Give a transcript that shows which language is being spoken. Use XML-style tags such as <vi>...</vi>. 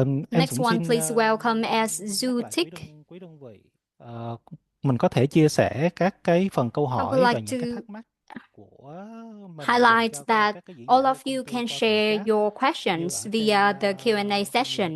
<en>Next one, please welcome Enzootic.</en> <vi>Quý đơn vị, mình có thể chia sẻ các cái phần câu hỏi và những cái thắc mắc của mình.</vi> <en>Highlight that all of you can share your questions via the Q&A session.</en>